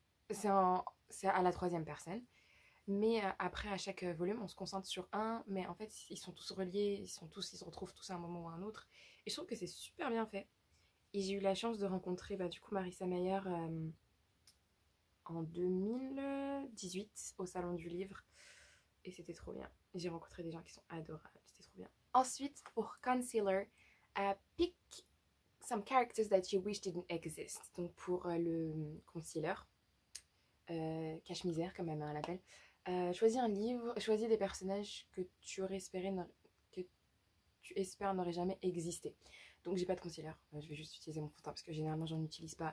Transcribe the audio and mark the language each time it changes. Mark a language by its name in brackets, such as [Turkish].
[French] c'est à la troisième personne mais après à chaque volume on se concentre sur un mais en fait ils sont tous reliés ils se retrouvent tous à un moment ou à un autre et je trouve que c'est super bien fait et j'ai eu la chance de rencontrer du coup Marissa Meyer en 2018 au salon du livre et c'était trop bien. J'ai rencontré des gens qui sont adorables, c'était trop bien. Ensuite, pour concealer, [English] pick some characters that you wish didn't exist. [French] Donc pour le concealer, cache-misère comme ma mère l'appelle, choisis un livre, choisis des personnages que tu aurais espéré que tu espères n'auraient jamais existé. Donc j'ai pas de concealer, je vais juste utiliser mon fond de teint parce que généralement j'en utilise pas.